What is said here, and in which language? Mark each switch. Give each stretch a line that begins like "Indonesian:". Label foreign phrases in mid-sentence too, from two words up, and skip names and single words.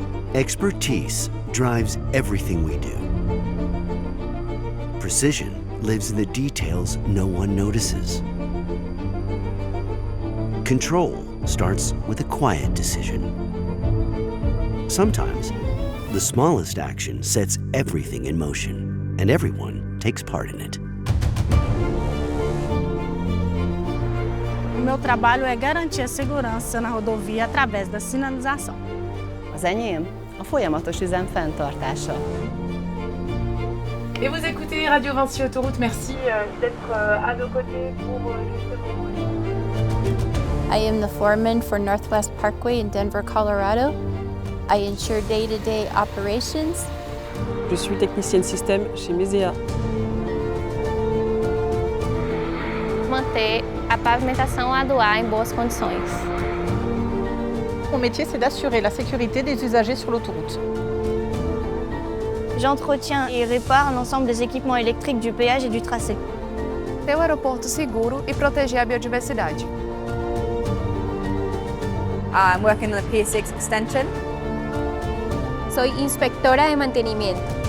English: Expertise drives everything we do. Precision lives in the details no one notices. Control starts with a quiet decision. Sometimes, the smallest action sets everything in motion, and everyone takes part in it.
Portuguese: O meu trabalho é garantir a segurança na rodovia através da sinalização.
Hungarian: Az enyém a folyamatos üzem fenntartása.
French: Et vous écoutez Radio VINCI Autoroute, merci d'être à nos côtés pour justement...
English: I am the foreman for Northwest Parkway in Denver, Colorado. I ensure day-to-day operations.
French: Je suis technicienne système chez Mesea.
Portuguese: Manter a pavimentação lá do ar em boas condições.
French: Mon métier, c'est d'assurer la sécurité des usagers sur l'autoroute. J'entretiens et répare l'ensemble des équipements électriques du péage et du tracé.
Portuguese: Ter o aeroporto seguro e proteger a biodiversidade.
English: I'm working on the P6 extension.
Spanish: Soy inspectora de mantenimiento.